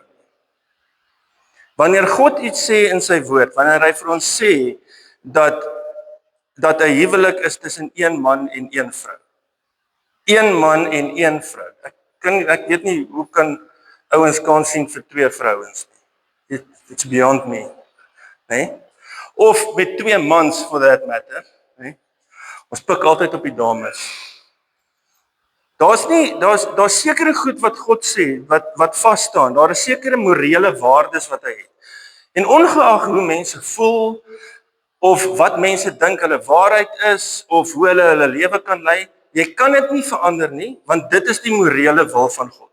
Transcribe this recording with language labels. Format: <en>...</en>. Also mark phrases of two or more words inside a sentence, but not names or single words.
<af>Wanneer God iets sê in sy woord, wanneer hy vir ons sê dat 'n huwelik is tussen een man en een vrou. Een man en een vrou. Ek weet nie hoe kan ouens kan sien vir 2 vrouens nie.</af> <en>It's beyond me,</en> <af>né? Of met 2 mans</af> <en>for that matter,</en> <af>né? Ons pik altyd op die dames. Daar's sekere goed wat God sê wat vas staan. Daar is sekere morele waardes wat hy het. En ongeag hoe mense voel of wat mense dink hulle waarheid is of hoe hulle lewe kan lei, jy kan dit nie verander nie, want dit is die morele wil van God.</af>